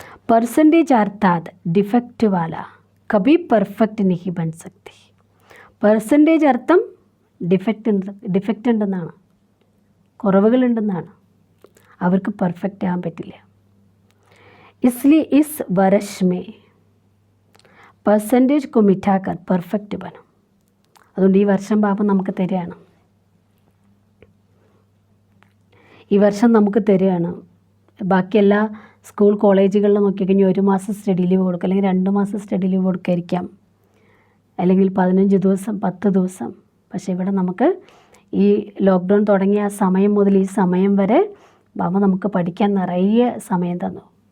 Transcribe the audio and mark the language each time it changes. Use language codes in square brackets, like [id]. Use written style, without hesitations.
[hi] Percentage अर्थात defect वाला कभी परफेक्ट नहीं बन सकती. [ml] പെർസെൻറ്റേജ് അർത്ഥം ഡിഫക്റ്റ് ഉണ്ടെന്നാണ്, കുറവുകളുണ്ടെന്നാണ്. അവർക്ക് പെർഫെക്റ്റ് ആകാൻ പറ്റില്ല. [hi] इसलिए इस वर्ष में परसेंटेज को मिटाकर परफेक्ट बनो. [ml] അതുകൊണ്ട് ഈ വർഷം ബാബ നമുക്ക് തരികയാണ്. ഈ വർഷം നമുക്ക് തരികയാണ്. ബാക്കി എല്ലാ സ്കൂൾ കോളേജുകളിൽ നോക്കിക്കഴിഞ്ഞാൽ 1 മാസം സ്റ്റഡി ലീവ് കൊടുക്കുക, അല്ലെങ്കിൽ 2 മാസം സ്റ്റഡി ലീവ് കൊടുക്കാതിരിക്കാം, അല്ലെങ്കിൽ 15 ദിവസം, 10 ദിവസം. പക്ഷേ ഇവിടെ നമുക്ക് ഈ ലോക്ക്ഡൗൺ തുടങ്ങിയ ആ സമയം മുതൽ ഈ സമയം വരെ ബാബ നമുക്ക് പഠിക്കാൻ നിറയെ സമയം തന്നു.